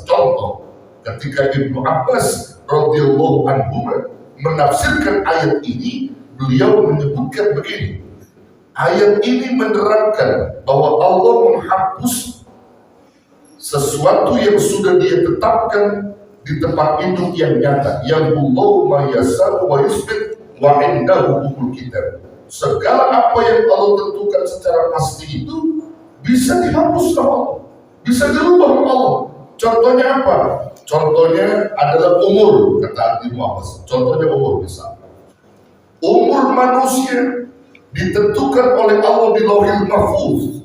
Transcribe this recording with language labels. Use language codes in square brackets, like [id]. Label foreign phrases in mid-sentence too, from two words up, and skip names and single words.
[id] Contoh, ketika Ibnu Abbas radhiyallahu anhu menafsirkan ayat ini, beliau menyebutkan begini. Ayat ini menerangkan bahwa Allah menghapus sesuatu yang sudah dia tetapkan di tempat hidup yang nyata. Yang Allah [ar] ما يسار ويثبت وعنده أم الكتاب. [id] Segala apa yang Allah tentukan secara pasti itu bisa dihapus sama Allah, bisa dirubah sama Allah. Contohnya apa? Contohnya adalah umur, kata Ibnu Abbas. Contohnya umur misalnya. Umur manusia ditentukan oleh Allah di Lauhil Mahfuz.